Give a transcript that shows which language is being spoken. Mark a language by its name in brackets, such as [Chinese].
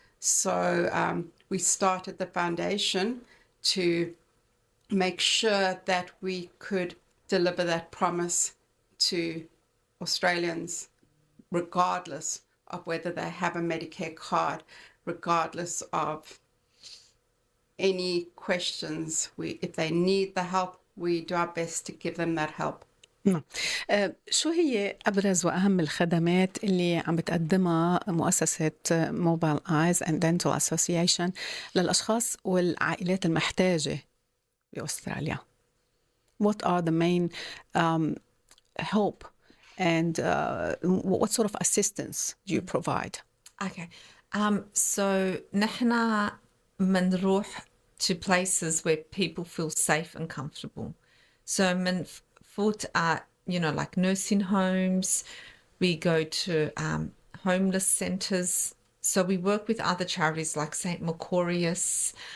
[English] So we started the foundation to make sure that we could deliver that promise to Australians, regardless of whether they have a Medicare card, regardless of any questions. If they need the help, we do our best to give them that help. [Arabic] نعم. شو هي أبرز وأهم الخدمات اللي عم بتقدمها مؤسسة موبايل آيز أند دنتال أسوسيشن للأشخاص والعائلات المحتاجة بأستراليا؟ [English] What are the main help and what sort of assistance do you provide? Okay. So [Arabic] نحنا منروح [English] to places where people feel safe and comfortable. So من foot like nursing homes, we go to homeless centres. So we work with other charities like St. Macarius.